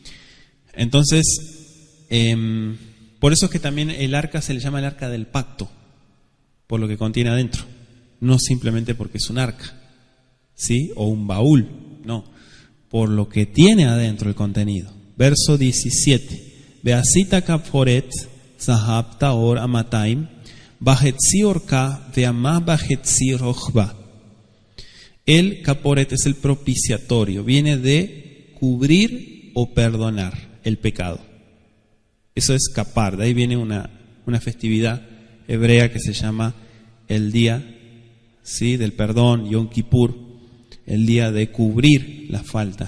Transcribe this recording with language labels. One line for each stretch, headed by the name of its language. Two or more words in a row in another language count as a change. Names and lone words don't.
Spanish: Entonces, por eso es que también el arca se le llama el arca del pacto, por lo que contiene adentro, no simplemente porque es un arca, ¿sí? O un baúl, no, por lo que tiene adentro el contenido. Verso 17.
Hebrew: ועשית כפרת זהב טהור אמתים וחצי ארכה ואמה וחצי רחבה.
Spanish: El caporet es el propiciatorio, viene de cubrir o perdonar el pecado. Eso es capar, de ahí viene una festividad hebrea que se llama el día, ¿sí?, del perdón, Yom Kippur, el día de cubrir las faltas.